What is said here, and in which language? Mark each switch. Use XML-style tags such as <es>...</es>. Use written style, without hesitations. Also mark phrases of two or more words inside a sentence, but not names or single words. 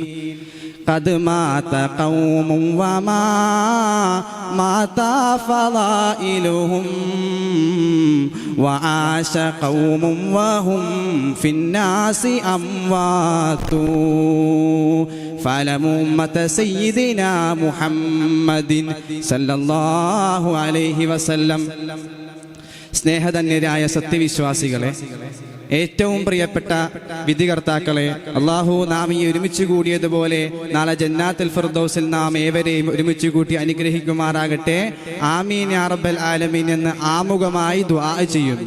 <ar>قد مات قوم وما مات فضائلهم وعاش قوم وهم في الناس أموات. فاعلموا أمة سيدنا محمد صلى الله عليه وسلم.</ar> <ml>സ്നേഹധന്യരായ സത്യവിശ്വാസികളെ, ഏറ്റവും പ്രിയപ്പെട്ട വിധികർത്താക്കളെ, അള്ളാഹു നാം ഈ ഒരുമിച്ച് കൂടിയതുപോലെ നാളെ ജന്നാത്തുൽ ഫിർദൗസിൽ നാം ഏവരെയും ഒരുമിച്ച് കൂട്ടി അനുഗ്രഹിക്കുമാറാകട്ടെ.</ml> <ar>آمين يا رب العالمين</ar> <ml>എന്ന് ആമുഖമായി ദുആ ചെയ്യുന്നു.</ml>